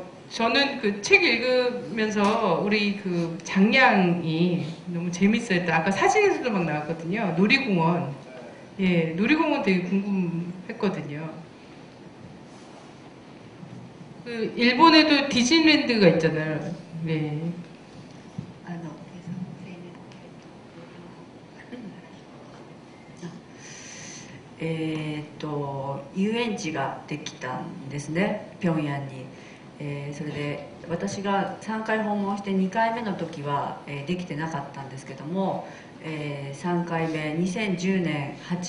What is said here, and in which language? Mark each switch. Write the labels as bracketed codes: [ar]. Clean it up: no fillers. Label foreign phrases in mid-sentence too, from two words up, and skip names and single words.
[ko] 저는 그 책 읽으면서 우리 그 장량이 너무 재밌어요. 아까 사진에서도 막 나왔거든요. 놀이공원. 예, 놀이공원 되게 궁금했거든요. 그 일본에도 디즈니랜드가 있잖아요. 네. [ja] 遊園地ができたんですね、平壌に。それで私が3回訪問して2回目の時は、できてなかったんですけども、3回目2010年8